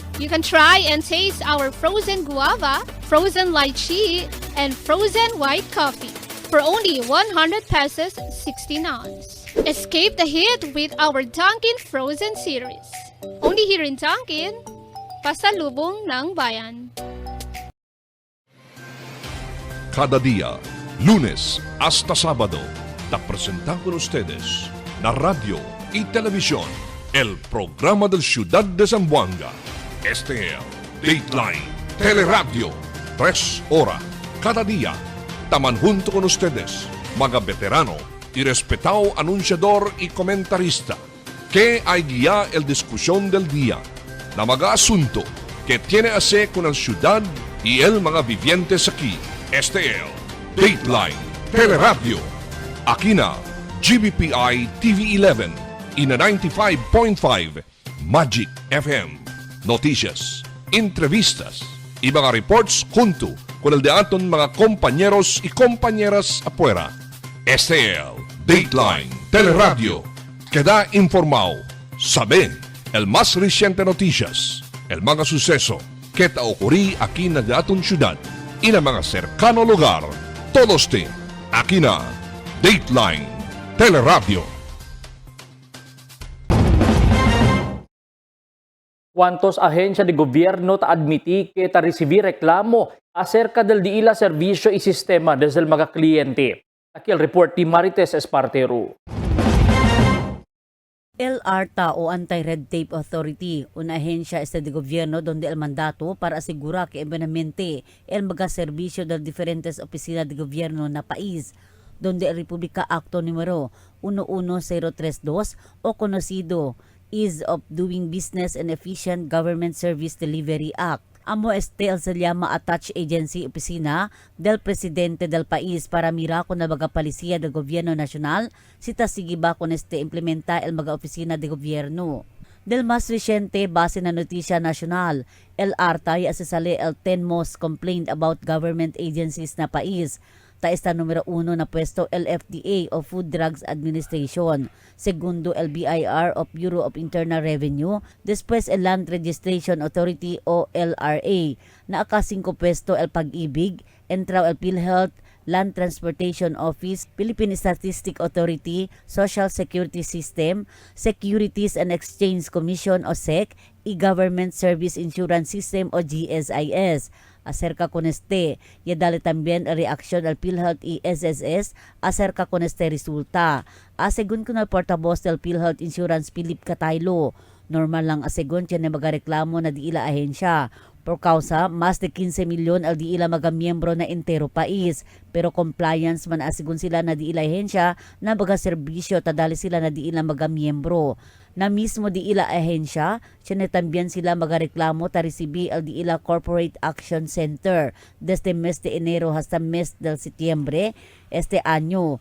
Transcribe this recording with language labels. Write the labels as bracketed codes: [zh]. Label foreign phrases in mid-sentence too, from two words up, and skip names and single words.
[en] You can try and taste our frozen guava, frozen lychee, and frozen white coffee for only 100 pesos 16 ounce. Escape the heat with our Dunkin' Frozen Series. Only here in Dunkin', [tl] Pasalubong ng Bayan. [cbk] Cada día, lunes hasta sábado, te presentamos con ustedes la radio y televisión, el programa del Ciudad de Zamboanga. Este es Dateline Teleradio, 3 horas cada día. Taman junto con ustedes, mga veterano y respetado anunciador y comentarista, que hay guía el discusión del día, na mga asunto que tiene a hacer con la ciudad y el mga vivientes aquí. Este es Dateline Teleradio. Aquí na GBPI TV11 y na 95.5 Magic FM. Noticias, entrevistas y mga reports junto con el de aton mga compañeros y compañeras afuera. Este es Dateline Teleradio. Queda informado, sabe el más reciente noticias, el mga suceso que ta ocurrí aquí na de aton ciudad y na mga cercano lugar. Todos te aquí na Dateline Teleradio. ¿Cuántos ahensya de gobierno ta admiti que ta recibir reklamo acerca del di ila servisyo y sistema desde el mga kliyente? Aquí el report ni Marites Espartero. El ARTA o Anti-Red Tape Authority, una ahensya de gobierno donde el mandato para asegurar que ebenamente el mga serbisyo del diferentes oficinas de gobierno na país, donde el Republika Acto número 11032 o conocido Ease of Doing Business and Efficient Government Service Delivery Act. Amo este el se llama Attached Agency Opisina del Presidente del país para mirar con el mga palisya del Gobierno Nacional si tasigiba con este implementa el mga opisina de gobierno. Del más reciente base na notisya nacional, el ARTA y asesale el 10 [en] most complained about government agencies [cbk] na país. Taesta numero 1 na pwesto el FDA o Food Drugs Administration, segundo el BIR o Bureau of Internal Revenue, después el Land Registration Authority o LRA, na aka-5 pwesto el Pag-ibig, entraw el PhilHealth, Land Transportation Office, Philippine Statistic Authority, Social Security System, Securities and Exchange Commission o SEC, e-Government Service Insurance System o GSIS. Acerca con este, y dale también la reacción al PhilHealth y SSS acerca con este resulta. Asegun ko na portavoz del PhilHealth Insurance Philip Cataylo, normal lang asegun siya na magareklamo na di ila ahensya. Por causa, mas de 15 milyon al di ila mga miyembro na entero país. Pero compliance man asegun sila na di ila ahensya na mga serbisyo tadali sila na di ila mga miyembro. Na mismo di ila ahensya, también sila magareklamo ta resibi al di ila Corporate Action Center desde mes de enero hasta mes del septiembre este año.